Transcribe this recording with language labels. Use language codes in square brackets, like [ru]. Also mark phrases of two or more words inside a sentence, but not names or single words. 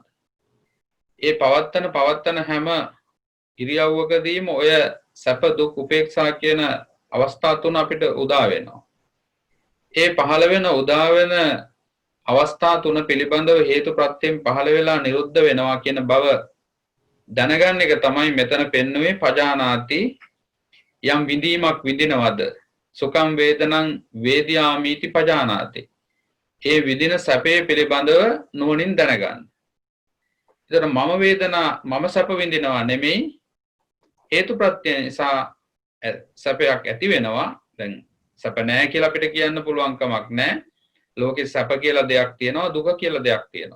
[si] ඒ පවත්තන හැම ඉරියව්වකදීම ඔය සැප දුක් උපේක්ෂා කියන අවස්ථා තුන අපිට උදා වෙනවා. ඒ පහළ වෙන උදා වෙන අවස්ථා තුන පිළිබඳව හේතු ප්‍රත්‍යයෙන් පහළ වෙලා නිරුද්ධ වෙනවා කියන බව දැනගන්න එක තමයි මෙතන පෙන්වුවේ පජානාති යම් විඳීමක් විඳිනවද [pi] සුඛං වේදනං වේදියාමීති පජානාති. [si] ඒ විඳින සැපේ පිළිබඳව නුවණින් දැනගන්න. ඒතර මම වේදනා මම සැප විඳිනවා නෙමෙයි හේතු ප්‍රත්‍ය නිසා සැපයක් ඇති වෙනවා. දැන් සැප නැහැ කියලා අපිට කියන්න පුළුවන් කමක් නැහැ. ලෝකේ සැප කියලා දෙයක් තියෙනවා දුක කියලා දෙයක් තියෙනවා.